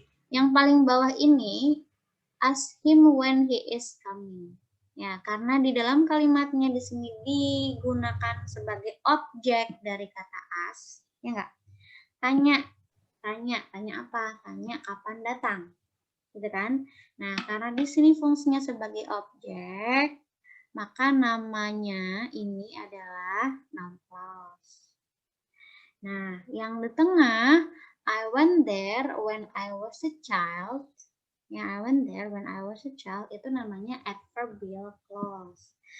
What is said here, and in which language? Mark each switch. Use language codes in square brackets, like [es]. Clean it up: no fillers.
[id] Yang paling bawah ini, [en] ask him when he is coming. [id] Ya, karena di dalam kalimatnya di sini digunakan sebagai objek dari kata ask, ya enggak? Tanya apa? Tanya kapan datang, gitu kan? Nah, karena di sini fungsinya sebagai objek, maka namanya ini adalah noun clause. Nah, yang di tengah, [en] I went there when I was a child. [id] Yang [en] I went there when I was a child [id] itu namanya adverbial clause.